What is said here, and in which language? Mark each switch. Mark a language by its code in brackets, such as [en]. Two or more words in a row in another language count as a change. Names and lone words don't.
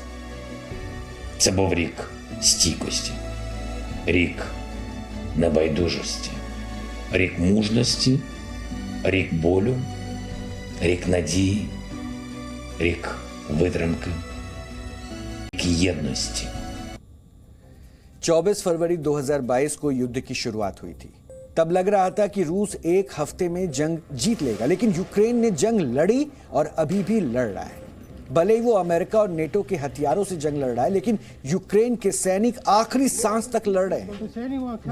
[uk] Це був рік стійкості, рік небайдужості, рік мужності, рік болю, рік надії, рік витримки, рік єдності. [hi] 24 फरवरी 2022 को युद्ध की शुरुआत हुई थी। तब लग रहा था कि रूस एक हफ्ते में जंग जीत लेगा, लेकिन यूक्रेन ने जंग लड़ी और अभी भी लड़ रहा है। भले ही वो अमेरिका और नेटो के हथियारों से जंग लड़ रहा है, लेकिन यूक्रेन के सैनिक आखिरी सांस तक लड़ रहे हैं।